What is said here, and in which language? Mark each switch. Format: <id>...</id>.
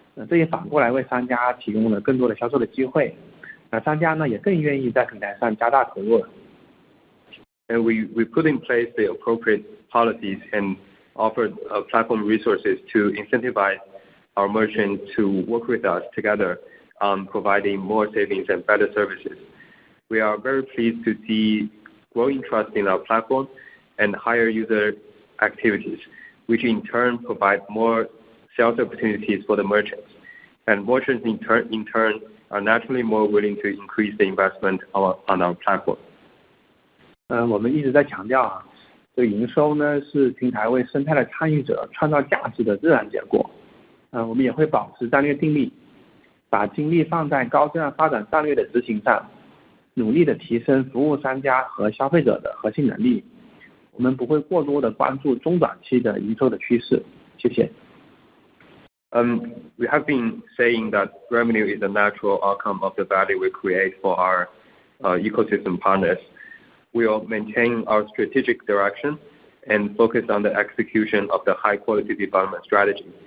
<zh>这也反过来为商家提供了更多的销售的机会。商家呢也更愿意在平台上加大投入了。</zh> <en>And we put in place the appropriate policies and offered platform resources to incentivize our merchants to work with us together on providing more savings and better services. We are very pleased to see growing trust in our platform and higher user activities, which in turn provide more sales opportunities for the merchants. And merchants in turn are naturally more willing to increase the investment on our platform.</en> <zh>我们一直在强调这个营收呢是平台为生态的参与者创造价值的自然结果。我们也会保持战略定力，把精力放在高质量发展战略的执行上，努力的提升服务商家和消费者的核心能力。我们不会过多的关注中短期的营收的趋势。谢谢。</zh> <en>We have been saying that revenue is a natural outcome of the value we create for our ecosystem partners. We will maintain our strategic direction and focus on the execution of the high-quality development strategy.</en>